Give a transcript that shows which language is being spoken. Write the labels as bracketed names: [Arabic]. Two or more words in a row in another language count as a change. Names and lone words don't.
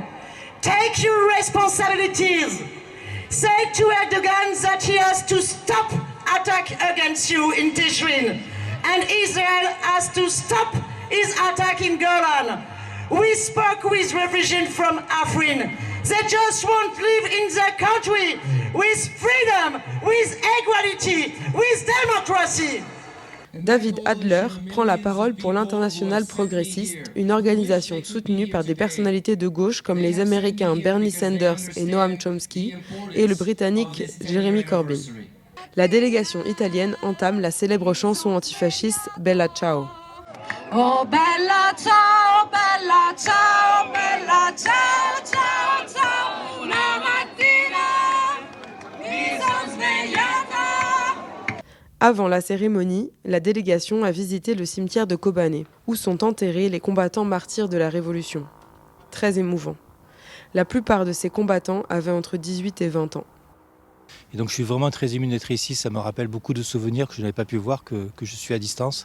[English] Take your responsibilities. Say to Erdogan that he has to stop attack against you in Tishrin, and Israel has to stop his attack in Golan. We spoke with refugees from Afrin. They just want to live in their country with freedom, with equality, with democracy. [French] David Adler prend la parole pour l'Internationale progressiste, une organisation soutenue par des personnalités de gauche comme les Américains Bernie Sanders et Noam Chomsky et le Britannique Jeremy Corbyn. La délégation italienne entame la célèbre chanson antifasciste Bella Ciao. [Italian] Oh bella ciao, bella ciao, bella ciao, ciao, ciao, una mattina mi son svegliata. [French] Avant la cérémonie, la délégation a visité le cimetière de Kobané, où sont enterrés les combattants martyrs de la Révolution. Très émouvant. La plupart de ces combattants avaient entre 18 et 20 ans. Et donc je suis vraiment très ému d'être ici, ça me rappelle beaucoup de souvenirs que je n'avais pas pu voir, que je suis à distance.